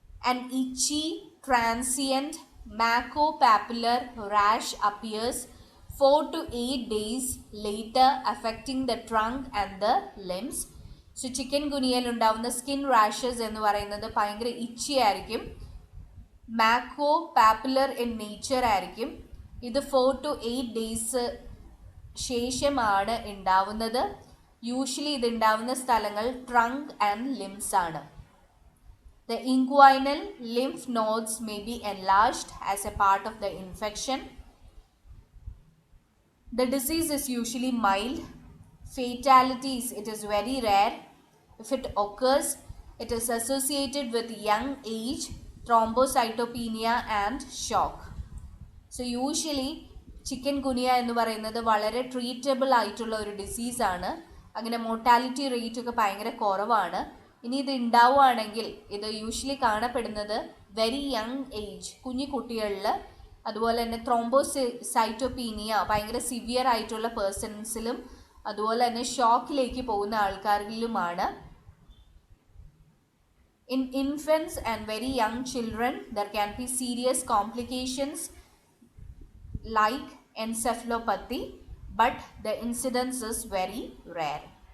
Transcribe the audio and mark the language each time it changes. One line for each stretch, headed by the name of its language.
English: An itchy, transient macropapular rash appears 4 to 8 days later, affecting the trunk and the limbs.
Malayalam: So chicken ഗുനിയയിൽ ഉണ്ടാവുന്ന skin rashes എന്ന് പറയുന്നത് ഭയങ്കര ഇച്ചി ആയിരിക്കും, macro papular in nature ആയിരിക്കും. ഇത് 4 to 8 ഡേയ്സ് ശേഷമാണ് ഉണ്ടാവുന്നത്. യൂഷ്വലി ഇത് ഉണ്ടാവുന്ന സ്ഥലങ്ങൾ ട്രങ്ക് ആൻഡ് ലിംസ് ആണ്.
English: The inguinal lymph nodes may be enlarged as a part of the infection. The disease is usually mild. Fatalities, it is very rare. If it occurs, it is associated with young age, thrombocytopenia and shock. So usually
Malayalam: chicken ഗുനിയ എന്ന് പറയുന്നത് വളരെ treatable ആയിട്ടുള്ള ഒരു ഡിസീസാണ്. അങ്ങനെ mortality rate ഒക്കെ ഭയങ്കര കുറവാണ്. ഇനി ഇത് ഉണ്ടാവുകയാണെങ്കിൽ ഇത് യൂഷ്വലി കാണപ്പെടുന്നത് വെരി യങ് ഏജ്, കുഞ്ഞു കുട്ടികളിൽ, അതുപോലെ തന്നെ ത്രോംബോസൈറ്റോപീനിയ ഭയങ്കര സിവിയർ ആയിട്ടുള്ള പേഴ്സൺസിലും അതുപോലെ തന്നെ ഷോക്കിലേക്ക് പോകുന്ന ആൾക്കാരിലുമാണ്.
English: In infants and very young children, there can be serious complications like encephalopathy, but the incidence is very rare.